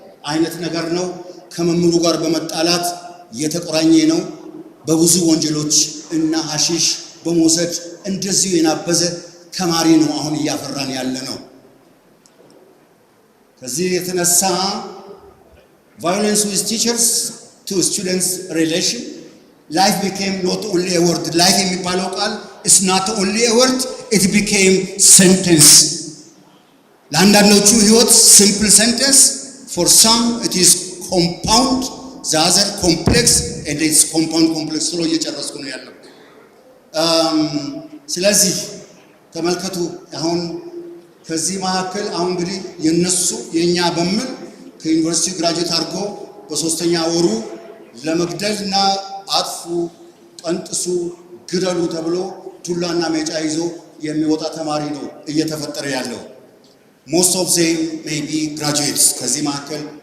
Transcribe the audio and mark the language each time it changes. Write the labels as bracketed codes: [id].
[am] አይነት ነገር ነው። ከመምህሩ ጋር በመጣላት የተቆራኘ ነው። በብዙ ወንጀሎች እና ሐሺሽ በመውሰድ እንደዚሁ የናበዘ ተማሪ ነው አሁን እያፈራን ያለ ነው። ከዚህ የተነሳ [en] violence with teachers to students relation life became not only a word. life [am] የሚባለው ቃል [en] is not only a word, it became sentence. [am] ለአንዳንዶቹ ህይወት [en] simple sentence, for some it is compound, the other complex, and it's compound complex [am] ስሎ እየጨረስኩ ነው ያለው። ስለዚህ ተመልከቱ አሁን ከዚህ መካከል አሁን እንግዲህ የነሱ የኛ በምን ከዩኒቨርሲቲ ግራጁዌት አድርጎ በሶስተኛ ወሩ ለመግደልና አጥፉ፣ ቀንጥሱ፣ ግደሉ ተብሎ ዱላና ሜጫ ይዞ የሚወጣ ተማሪ ነው እየተፈጠረ ያለው። [en] most of them may be graduates። [am] ከዚህ መካከል